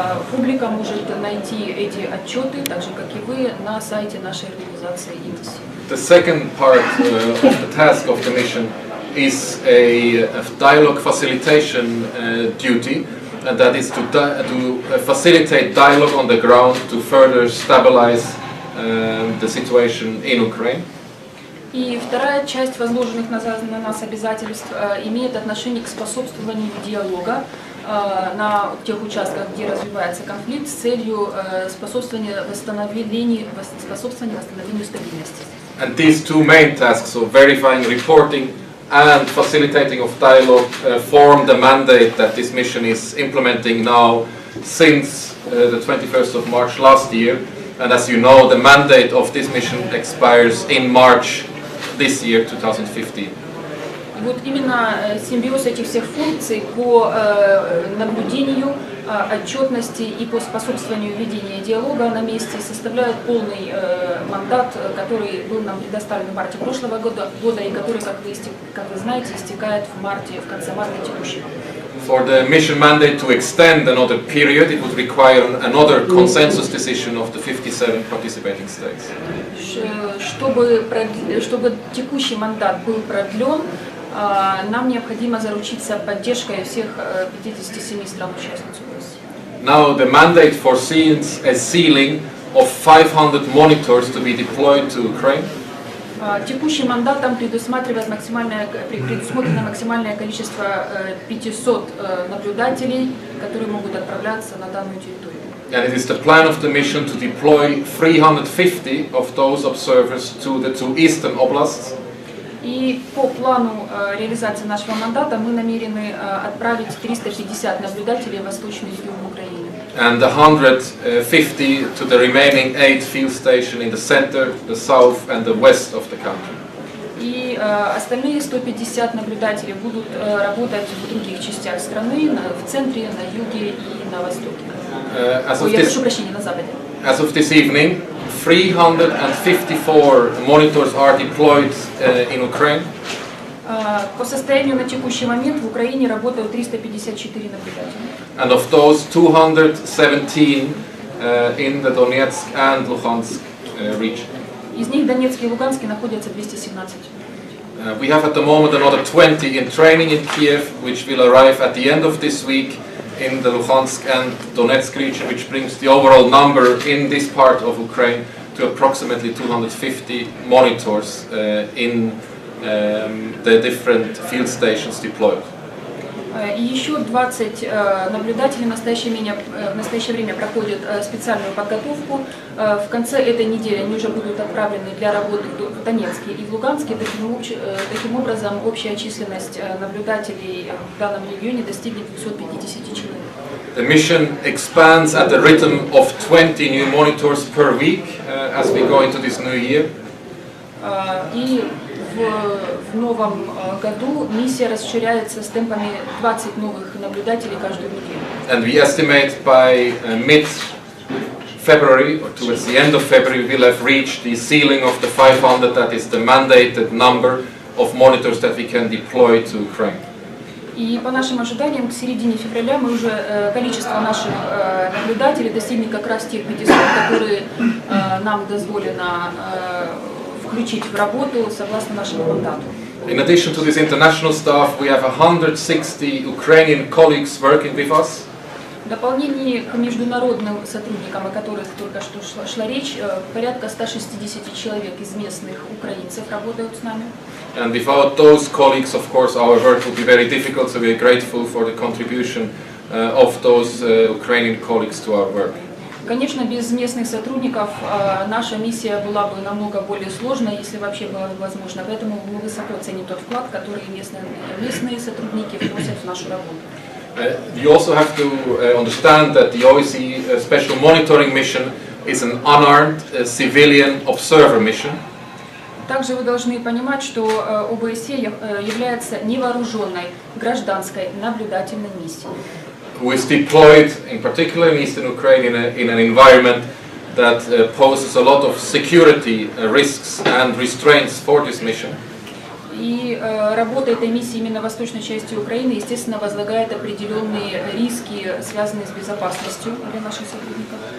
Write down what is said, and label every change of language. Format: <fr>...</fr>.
<ru>Публика может найти эти отчеты, так же как и вы, на сайте нашей организации ИМСИ.</ru> <en>The second part of the task of the mission is a dialogue facilitation duty, and that is to facilitate dialogue on the ground to further stabilize the situation in Ukraine.</en> <ru>И вторая часть возложенных на нас обязательств имеет отношение к способствованию диалога на тех участках, где развивается конфликт, с целью способствования восстановлению стабильности.</ru> <en>And these two main tasks, so verifying reporting and facilitating of dialogue, form the mandate that this mission is implementing now since the 21st of March last year. And as you know, the mandate of this mission expires in March this year, 2015.</en> <ru>Вот именно симбиоз этих всех функций по наблюдению, отчетности и по способствованию ведения диалога на месте составляет полный мандат, который был нам предоставлен в марте прошлого года и который, как вы знаете, истекает в конце марта текущего.</ru> <en>For the mission mandate to extend another period, it would require another consensus decision of the 57 participating states.</en> <ru>Чтобы текущий мандат был продлен, нам необходимо заручиться поддержкой всех 57 стран-участниц OSCE.</ru> <en>Now the mandate foresees a ceiling of 500 monitors to be deployed to Ukraine.</en> <ru>Текущим мандатом предусмотрено максимальное количество 500 наблюдателей, которые могут отправляться на данную территорию.</ru> <en>And it is the plan of the mission to deploy 350 of those observers to the two eastern oblasts.</en> <ru>И по плану реализации нашего мандата мы намерены отправить 350 наблюдателей в восточный регион Украины.</ru> <en>And 150 to the remaining 8 field stations in the center, the south and the west of the country.</en> <ru>И остальные 150 наблюдателей будут работать в других частях страны, в центре, на юге и на востоке. Я прошу прощения, на западе.</ru> <en>As of this evening, 354 monitors are deployed in Ukraine.</en> <ru>По состоянию на текущий момент в Украине работают 354 наблюдателя.</ru> <en>And of those, 217 in the Donetsk and Luhansk region.</en> <ru>Из них Донецкий и Луганский находятся 217.</ru> <en>We have at the moment another 20 in training in Kiev, which will arrive at the end of this week in the Luhansk and Donetsk region, which brings the overall number in this part of Ukraine to approximately 250 monitors in the different field stations deployed.</en> <ru>И еще 20 наблюдателей в настоящее время проходят специальную подготовку. В конце этой недели они уже будут отправлены для работы в Донецке и в Луганске. Таким образом, общая численность наблюдателей в данном регионе достигнет 250 человек.</ru> <en>The mission expands at the rhythm of 20 new monitors per week as we go into this new year.</en> <ru>И в новом году миссия расширяется с темпами 20 новых наблюдателей каждую неделю.</ru> <en>And we estimate by mid-February, or towards the end of February, we will have reached the ceiling of the 500, that is the mandated number of monitors that we can deploy to Ukraine.</en> <ru>И по нашим ожиданиям, к середине февраля мы уже количество наших наблюдателей достигнет как раз тех 500, которые нам дозволено включить в работу согласно нашему мандату.</ru> <en>In addition to this international staff, we have 160 Ukrainian colleagues working with us.</en> <ru>В дополнение к международным сотрудникам, о которых только что шла речь, порядка 160 человек из местных украинцев работают с нами.</ru> <en>And without those colleagues, of course, our work would be very difficult, so we are grateful for the contribution of those Ukrainian colleagues to our work.</en> <ru>Конечно, без местных сотрудников наша миссия была бы намного более сложной, если вообще было возможно. Поэтому мы высоко ценим тот вклад, который местные сотрудники вносят в нашу работу.</ru> <en>You also have to understand that the OSCE Special Monitoring Mission is an unarmed civilian observer mission.</en> <ru>Также вы должны понимать, что ОБСЕ является невооруженной гражданской наблюдательной миссией.</ru> <en>Who is deployed, in particular in eastern Ukraine, in an environment that poses a lot of security risks and restraints for this mission.</en> <ru>И работа этой миссии именно в восточной части Украины, естественно, возлагает определенные риски, связанные с безопасностью для наших сотрудников.</ru>